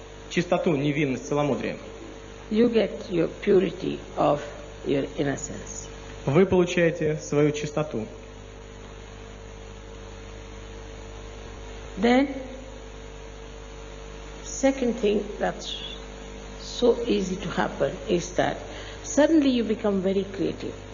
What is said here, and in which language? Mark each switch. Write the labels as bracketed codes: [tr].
[ru] чистоту, невинность, целомудрие. [en] You get your purity of your innocence. [ru] Вы получаете свою чистоту. [en] Then, second thing that's so easy to happen is that suddenly you become very creative.